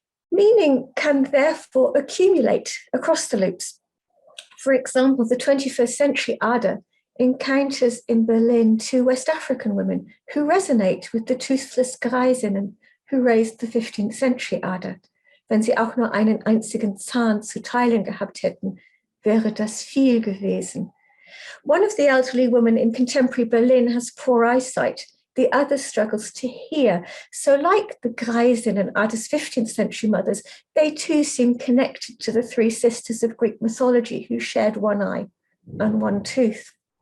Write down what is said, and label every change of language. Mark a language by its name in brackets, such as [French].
[English] Meaning can therefore accumulate across the loops. For example, the 21st century Ada encounters in Berlin two West African women who resonate with the toothless Greisinnen who raised the 15th century Ada. [German] Wenn sie auch nur einen einzigen Zahn zu teilen gehabt hätten, wäre das viel gewesen. [English] One of the elderly women in contemporary Berlin has poor eyesight. The other struggles to hear. So like the Greisinnen and Ada's 15th century mothers, they too seem connected to the three sisters of Greek mythology who shared one eye and one tooth.